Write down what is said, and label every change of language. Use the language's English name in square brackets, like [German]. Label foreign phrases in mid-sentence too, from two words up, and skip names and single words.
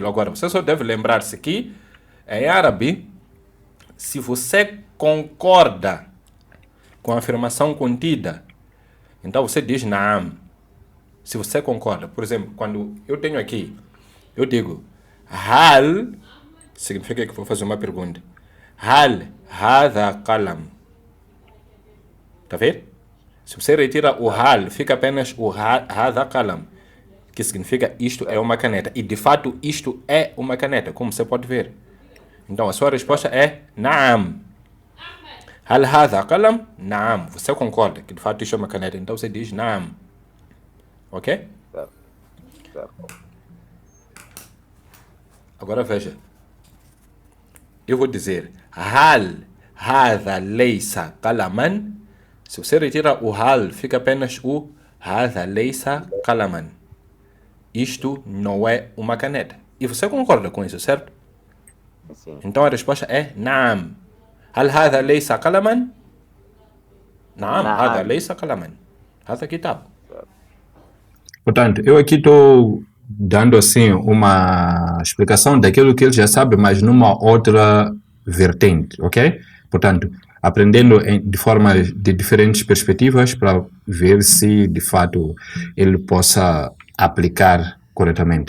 [Portuguese] Agora, você só deve lembrar-se que em árabe, se você concorda com a afirmação contida, então você diz naam. Se você concorda, por exemplo, quando eu tenho aqui, eu digo hal, significa que vou fazer uma pergunta. [Arabic] هل هذا قلم. [Portuguese] Tá vendo? Se você retira o hal, fica apenas o [Arabic] هذا قلم, [Portuguese] que significa isto é uma caneta. E de fato isto é uma caneta, como você pode ver. Então a sua resposta é naam. [Arabic] هل هذا قلم؟ نعم. [Portuguese] Você concorda que de fato isto é uma caneta, então você diz naam. Ok? Certo. Agora veja. Eu vou dizer [Arabic] هل هذا ليس قلمًا. [Portuguese] Se você retira o hal, fica apenas o [Arabic] هذا ليس قلمًا. [Portuguese] Isto não é uma caneta. E você concorda com isso, certo? Sim. Então a resposta é naam. [Arabic] هل هذا ليس قلمًا? Naam, Naam. هذا ليس قلمًا. هذا كتاب. [Portuguese] Portanto, eu aqui estou dando assim uma explicação daquilo que ele já sabe, mas numa outra vertente, ok? Portanto, aprendendo de formas de diferentes perspectivas para ver se de fato ele possa aplicar corretamente.